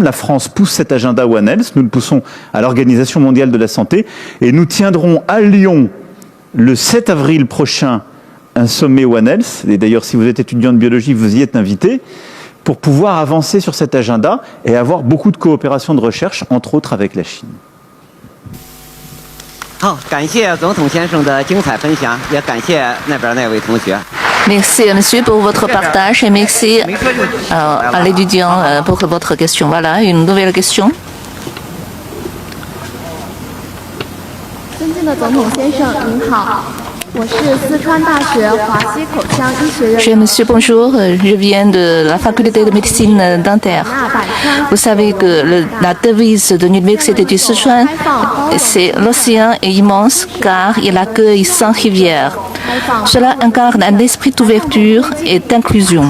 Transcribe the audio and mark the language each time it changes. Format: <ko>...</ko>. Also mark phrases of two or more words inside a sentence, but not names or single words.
<fr>La France pousse cet agenda</fr> <en>One Health,</en> <fr>nous le poussons à l'Organisation mondiale de la santé, et nous tiendrons à Lyon, le 7 avril prochain, un sommet</fr> <en>One Health,</en> <fr>et d'ailleurs si vous êtes étudiant de biologie, vous y êtes invité, pour pouvoir avancer sur cet agenda et avoir beaucoup de coopération de recherche, entre autres avec la Chine.</fr> <zh>好，感谢总统先生的精彩分享，也感谢那边那位同学。</zh> <fr>Merci, monsieur, pour votre partage et merci à l'étudiant pour votre question. Voilà, une nouvelle question.</fr> <zh>尊敬的总统先生，您好，我是四川大学华西口腔医学院。</zh> <fr>Monsieur, bonjour, je viens de la faculté de médecine dentaire. Vous savez que la devise de l'université du Sichuan, c'est l'océan est immense car il accueille 100 rivières. Cela incarne un esprit d'ouverture et d'inclusion.</fr>